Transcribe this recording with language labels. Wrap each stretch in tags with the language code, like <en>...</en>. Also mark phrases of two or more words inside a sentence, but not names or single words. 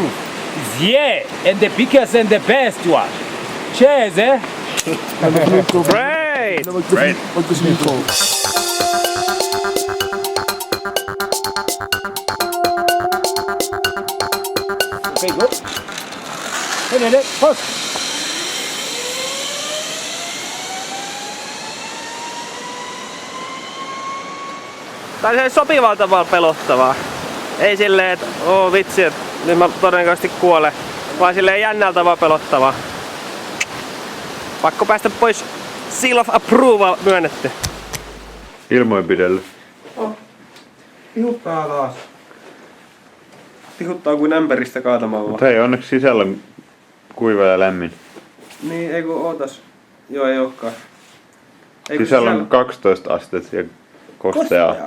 <en>It's here, and the biggest and the best one. Cheers, eh? Great! Great. Okay, go. Hey, first.</en> <fi>Tää on sopivalla tavalla pelottavaa. Ei silleen, että vitsi, että nyt mä todennäköisesti kuolen. Vaan silleen jännällä tavalla pelottavaa. Pakko päästä pois.</fi> <en>Seal of approval</en> <fi>myönnetty. Ilmoipidellä. Tihuttaa taas. Tihuttaa kuin ämpäristä kaatamalla. Mutta hei, onneksi sisällä on kuiva ja lämmin. Niin, ei kun ootas. Joo, ei ookaan. Sisällä on 12 astetta ja kosteaa.</fi>